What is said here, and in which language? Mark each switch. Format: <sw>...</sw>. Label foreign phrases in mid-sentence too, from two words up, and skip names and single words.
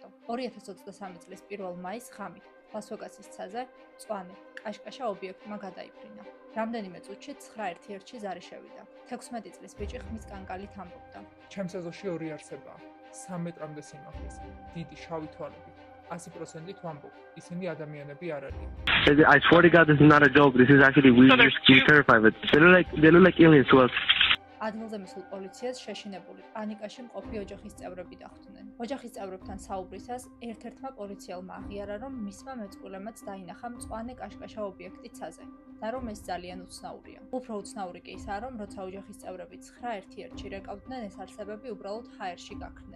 <ka>2023 წლის 1 მაისს ღამით ლას-ვეგასის ცაზე მწვანე კაშკაშა ობიექტმა გადაიფრინა. რამდენიმე წუთში 9/1 ზარი შევიდა. 16 წლის ბიჭი ხმის კანკალით ამბობდა. ჩემს ეზოში ორი არსებაა, 3 მეტრამდე სიმაღლის, დიდი შავი თვალები. 100%-ით ვამბობ, ისინი ადამიანები არ არიან.</ka> <en>I swear to God, this is not a joke. This is actually we're terrified. But they look like aliens to us.</en> <ka>ადგილზე მისულ პოლიციას შეშინებული პანიკაში მყოფი ოჯახის წევრები დახვდნენ. ოჯახის წევრებთან საუბრისას ერთ-ერთმა პოლიციელმა აღიარა, რომ მისმა მეწყვილემაც დაინახა მწვანე კაშკაშა ობიექტი ცაზე და რომ ეს ძალიან უცნაურია. უფრო უცნაური კი ისაა, რომ როცა ოჯახის წევრები 9/1 რეკავდნენ, ეს არსებები უბრალოდ ჰაერში გაქრნენ.</ka>